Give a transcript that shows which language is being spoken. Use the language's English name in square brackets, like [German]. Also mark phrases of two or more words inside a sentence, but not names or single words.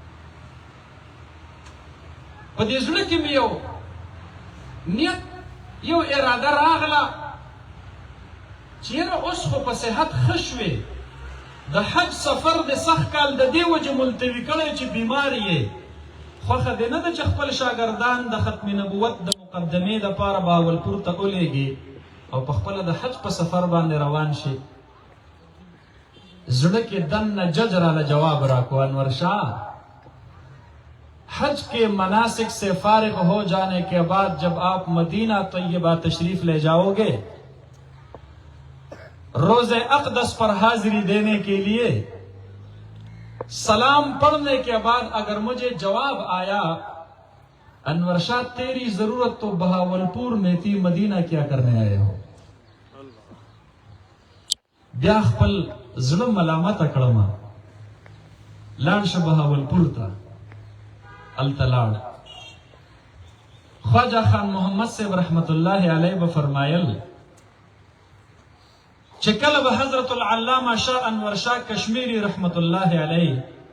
[Pashto] په دې زړه کې مې یو نیت، یو اراده راغله چې یاره اوس خو په صحت ښه شوې، د حج سفر د سخت کال د دې وجې ملتوي کړی چې بیمار یې. خوښه دې نه ده چې خپل شاګردان د ختم نبوت د مقدمې دپاره بهاولپور ته ولېږي او په خپله د حج په سفر باندې روان شي. زړه کې دننه جج راله جواب راکو، [Urdu] انور شاه حج کے مناسک سے فارغ ہو جانے کے بعد جب آپ مدینہ طیبہ تشریف لے جاؤ گے، روز اقدس پر حاضری دینے کے لیے سلام پڑھنے کے بعد اگر مجھے جواب آیا انور شاہ تیری ضرورت تو بہاولپور میں تھی، مدینہ کیا کرنے آئے ہو، [Pashto] بیا خپل زړه ملامته کړم، لاړ شه بهاولپور ته. هلته لاړ. خواجه خان محمد صاحب [Arabic] رحمت الله علیه [Pashto] به فرمایل چې کله به حضرت العلامه شاه انور شاه کشمیری [Arabic] رحمت الله علیه،